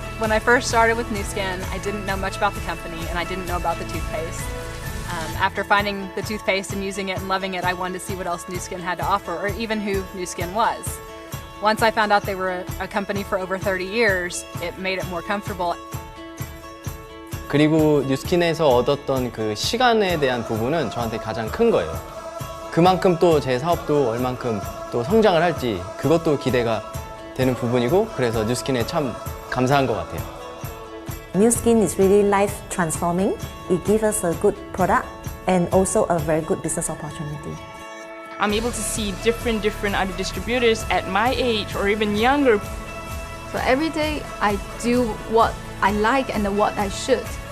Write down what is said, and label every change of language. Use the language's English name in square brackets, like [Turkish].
[English] When I first started with New Skin, I didn't know much about the company and I didn't know about the toothpaste. After finding the toothpaste and using it and loving it, I wanted to see what else New Skin had to offer, or even who New Skin was. Once I found out they were a company for over 30 years, it made it more comfortable. [Korean] 그리고 뉴스킨에서 얻었던 그 시간에 대한 부분은 저한테 가장 큰 거예요. 그만큼 또 제 사업도 얼만큼 또 성장을 할지 그것도 기대가 되는 부분이고, 그래서 뉴스킨에 참 감사한 것 같아요. [English] New Skin is really life transforming. It gives us a good product and also a very good business opportunity. I'm able to see different other distributors at my age or even younger. So every day I do what I like and what I should.